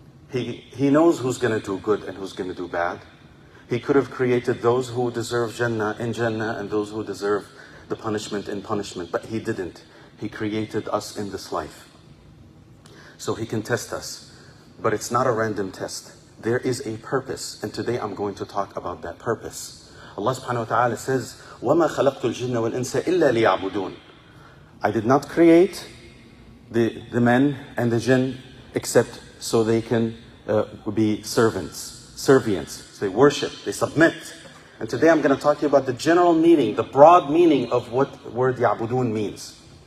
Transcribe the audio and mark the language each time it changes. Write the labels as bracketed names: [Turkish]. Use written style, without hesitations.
[English] He knows who's going to do good and who's going to do bad. He could have created those who deserve Jannah in Jannah and those who deserve the punishment in punishment, but He didn't. He created us in this life so He can test us. But it's not a random test. There is a purpose, and today I'm going to talk about that purpose. Allah subhanahu wa ta'ala says, [Arabic] وَمَا خَلَقْتُ الْجِنَّ وَالْإِنسَ إِلَّا لِيَعْبُدُونَ. [English] I did not create the men and the jinn except so they can be servients. They worship, they submit. And today I'm going to talk to you about the general meaning, the broad meaning of what word ya'budun means.